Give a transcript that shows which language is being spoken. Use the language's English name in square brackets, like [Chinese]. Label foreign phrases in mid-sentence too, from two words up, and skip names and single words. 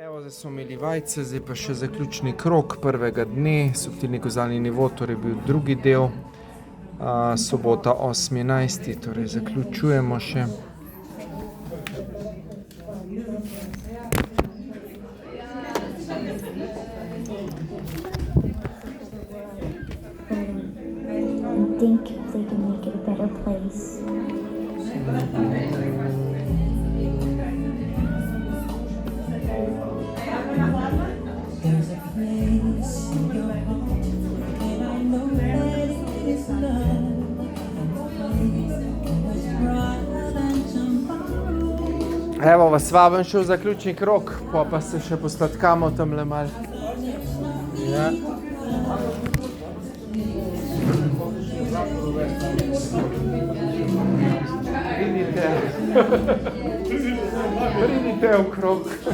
[Slovenian] Zdaj smo imeli vajce, zdaj pa še zaključni krog prvega dne, subtilni kozalni nivo, torej bil drugi del, sobota 8.11., torej zaključujemo še. [English] Think they can make it a better place. There's a place in your heart, and I know that it is love. Always brighter than tomorrow. [Slovenian] Evo vas vabim še v zaključni krog, pa se še posladkamo tamle mal. Ja. Pridite v krog.